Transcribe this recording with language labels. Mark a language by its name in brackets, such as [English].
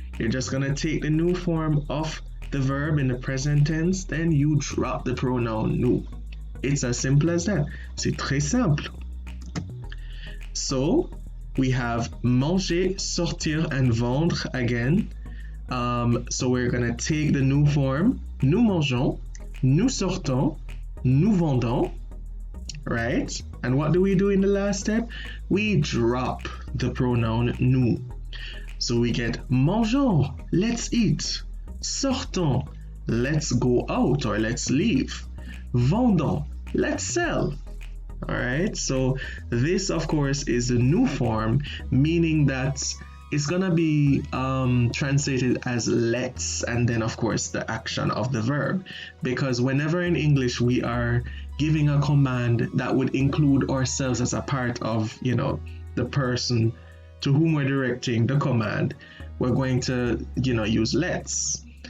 [English] You're just going to take the nous form of the verb in the present tense, then you drop the pronoun nous. It's as simple as that. [French] C'est très simple. [English] So we have manger, sortir, and vendre again. So we're going to take the nous form. [French] Nous mangeons, nous sortons, nous vendons, right? [English] And what do we do in the last step? We drop the pronoun nous. So we get mangeons, let's eat. Sortons, let's go out or let's leave. Vendons, let's sell. All right, so this of course is the nous form, meaning that it's gonna be translated as let's, and then of course the action of the verb, because whenever in English we are giving a command that would include ourselves as a part of, the person to whom we're directing the command, we're going to, use let's.